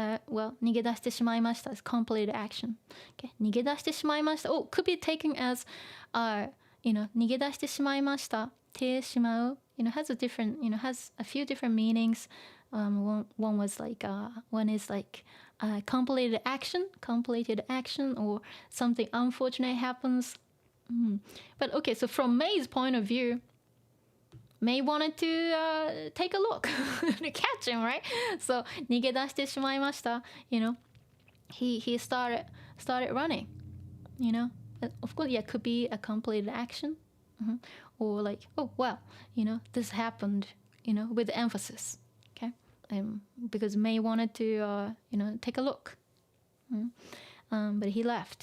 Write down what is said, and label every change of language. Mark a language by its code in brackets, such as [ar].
[en] Well, [ja] 逃げ出してしまいました [en] is completed action. Okay? [ja] 逃げ出してしまいました。 [en] Oh, could be taken as, 逃げ出してしまいました。 [ja] てしまう。 [en] Has a different, has a few different meanings. One was like, one is like completed action, or something unfortunate happens. But okay, so from May's point of view, May wanted to take a look to catch him, right? [ja] So 逃げ出してしまいました. [en] He started running. Of course, yeah, could be a completed action, or like, oh well, this happened, with emphasis. Okay, because May wanted to take a look, but he left.